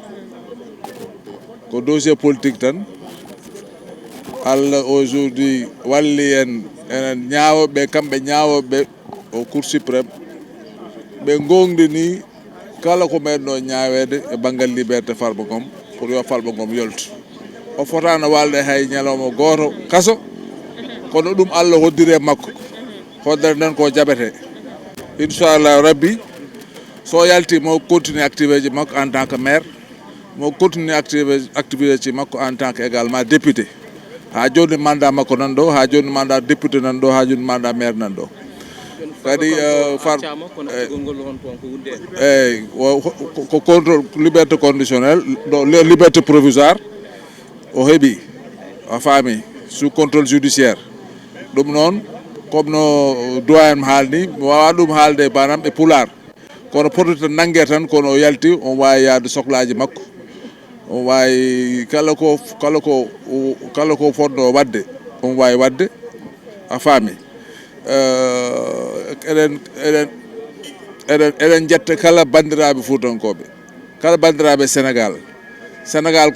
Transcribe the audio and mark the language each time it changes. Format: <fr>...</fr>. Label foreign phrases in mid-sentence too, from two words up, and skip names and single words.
<ff>ko</ff> <fr>dossier politique</fr> <ff>tan Allah aujourd'hui walli en enen ñawoɓe kamɓe ñawoɓe</ff> <fr>au cour suprême</fr> <ff>ɓe gongdini kala ko meɗno ñawede e banggal liberté Farba Ngom pour yo Farba Ngom yoltu o fotano walde hay ñalawma goto kaso kono ɗum Allah hoddiri e makko hoddere nden ko jaɓete inchallah rabbi so yalti mo</ff> <fr>continue activité</fr> <ff>ji makko</ff> <fr>en tant que maire</fr> <ff>mo</ff> <fr>continue activité</fr> <ff>ji makko</ff> <fr>en tant que également député</fr> <ff>ha joni mandat makko nan ɗo ha joni</ff> <fr>mandat député</fr> <ff>nan ɗo ha joni</ff> <fr>mandat maire</fr> <ff>nan ɗo kadi eyyi ko</ff> <fr>contrôle liberté conditionnelle</fr> <ff>ɗo</ff> <fr>liberté provisoire</fr> <ff>o heeɓi a faami</ff> <fr>sous contrôle judiciaire</fr> <ff>ɗum noon comme no doyen haalni mi wawa ɗum haalde banam e pular kono potata nanggue tan kono o yalti on wawi yaade sohlaji makko on wawi kala ko fonno wadde on wawi wadde a faami eɗen jetta kala bandiraɓe fuutankoɓe kala bandiraɓe sénégal</ff>